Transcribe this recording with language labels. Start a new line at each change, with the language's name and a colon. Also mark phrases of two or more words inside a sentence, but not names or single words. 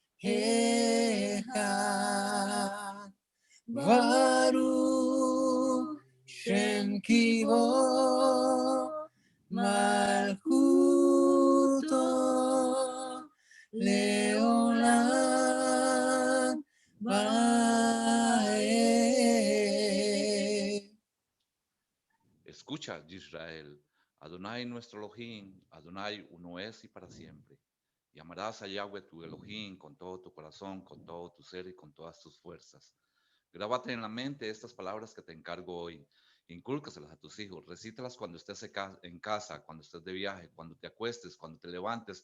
Hebrew: אחד ברוך שם כבוד מלכותו לעולם ועד.
Spanish: Escucha, Israel, Adonai nuestro Elohim, Adonai uno es y para siempre. Y amarás a Yahweh tu Elohim con todo tu corazón, con todo tu ser y con todas tus fuerzas. Grábate en la mente estas palabras que te encargo hoy. Incúlcaselas a tus hijos, recítalas cuando estés en casa, cuando estés de viaje, cuando te acuestes, cuando te levantes.